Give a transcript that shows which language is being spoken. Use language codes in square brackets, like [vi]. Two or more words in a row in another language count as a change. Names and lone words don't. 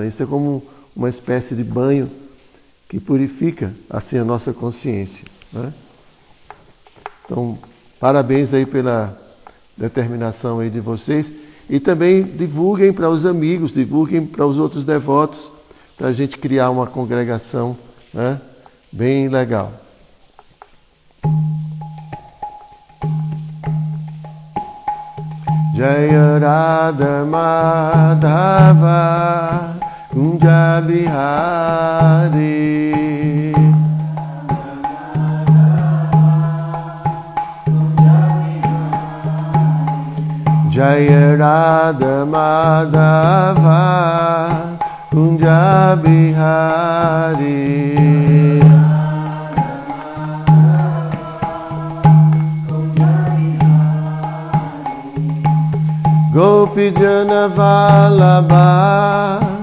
[pt] Isso é como uma espécie de banho que purifica assim a nossa consciência, né? Então, parabéns aí pela determinação aí de vocês. E também divulguem para os amigos, divulguem para os outros devotos, para a gente criar uma congregação, né, bem legal. [sa] जय राधा माधव कुंज बिहारी जय राधा माधव कुंज बिहारी गोपी जन वल्लभ